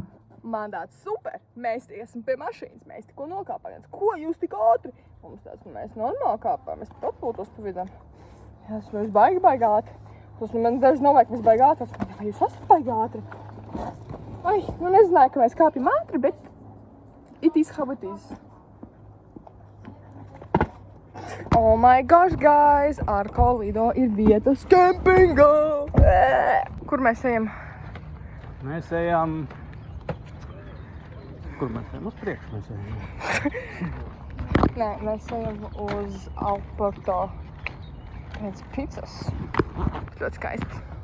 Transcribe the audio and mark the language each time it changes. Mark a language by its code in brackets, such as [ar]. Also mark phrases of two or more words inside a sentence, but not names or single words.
[lv] Man tāds super. Mēs esam pie mašīnas. Mēs tikko nokāpām. Ko jūs tik ātri? Mums tāds, mēs normāli kāpām. Mēs pat atpūtos pa vidam. Mēs baigi ātri. Man daži novajag, mēs baigi ātri. Vai jūs esat baigi ātri? Ai, nezināju, ka mēs kāpjam ātri, bet [en] it is how it is. Oh my gosh, guys! [lv] Arko Lido ir vietas kempingā! Kur mēs ejam? Mēs ejam... Kur mēs ejam? Uz priekšu mēs ejam. Nē, mēs ejam uz Alporto. Pēc pizzas. Ļoti skaisti.